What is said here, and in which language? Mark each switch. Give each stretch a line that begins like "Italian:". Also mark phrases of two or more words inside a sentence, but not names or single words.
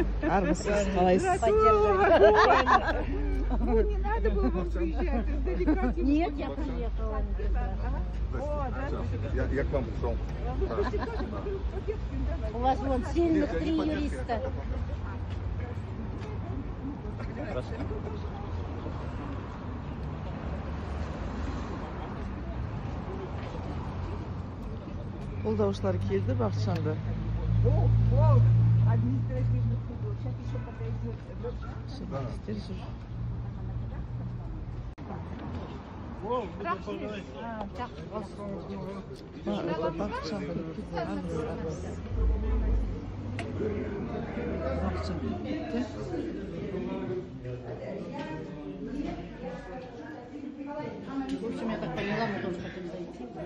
Kazakh: Армысыз, қалайсыз?
Russian: Поддержать. Ну, не надо было вам приезжать, издалека. Нет, я приехала. О, да? Я к вам пришел. У вас вон сильных 3 юриста.
Kazakh: Қолдаушылар келді Бақытжанды.
Russian: О, административный суд. Сейчас еще подойдет.
Kazakh: Журналистер жүр. Это Бақытжан келіп кетті. Бақытжан келіп кетті.
Russian: В общем, я так поняла, мы тоже хотим зайти.